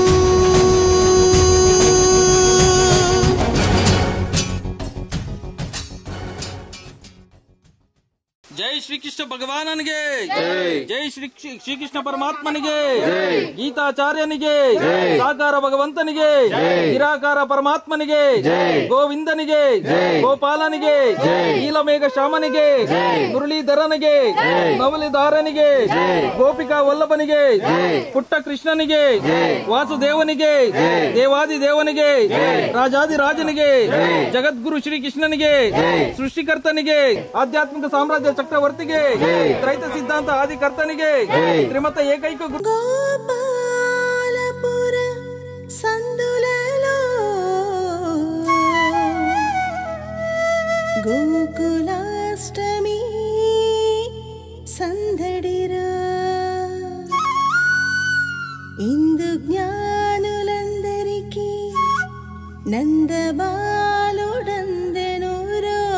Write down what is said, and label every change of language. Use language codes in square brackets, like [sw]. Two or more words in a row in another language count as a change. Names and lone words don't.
[te] జై శ్రీకృష్ణ భగవానికి జై శ్రీకృష్ణ పరమాత్మనికి గీతాచార్యనికి [kn] ಸಾಕಾರ ಭಗವಂತನಿಗೆ ನಿರಾಕಾರ ಪರಮಾತ್ಮನಿಗೆ ಗೋವಿಂದನಿಗೆ ಗೋಪಾಲನಿಗೆ ನೀಲಮೇಘ ಶ್ಯಾಮನಿಗೆ ಮುರಳೀಧರನಿಗೆ ನವಲಿಧಾರನಿಗೆ ಗೋಪಿಕಾ ವಲ್ಲಭನಿಗೆ ಪುಟ್ಟ ಕೃಷ್ಣನಿಗೆ ವಾಸುದೇವನಿಗೆ ದೇವಾದಿ ದೇವನಿಗೆ ರಾಜಾದಿ ರಾಜನಿಗೆ ಜಗದ್ಗುರು ಶ್ರೀಕೃಷ್ಣನಿಗೆ ಸೃಷ್ಟಿಕರ್ತನಿಗೆ ಆಧ್ಯಾತ್ಮಿಕ ಸಾಮ್ರಾಜ್ಯ ಚಕ್ರವರ್ತಿಗೆ ತ್ರೈತ ಸಿದ್ಧಾಂತ ಆದಿಕರ್ತನಿಗೆ ತ್ರಿಮತ ಏಕೈಕ [te] గోపాలపుర సందులలో గోకులాష్టమి సందడిరా ఇందు జ్ఞానులందరికీ నందబాలుడందెనురో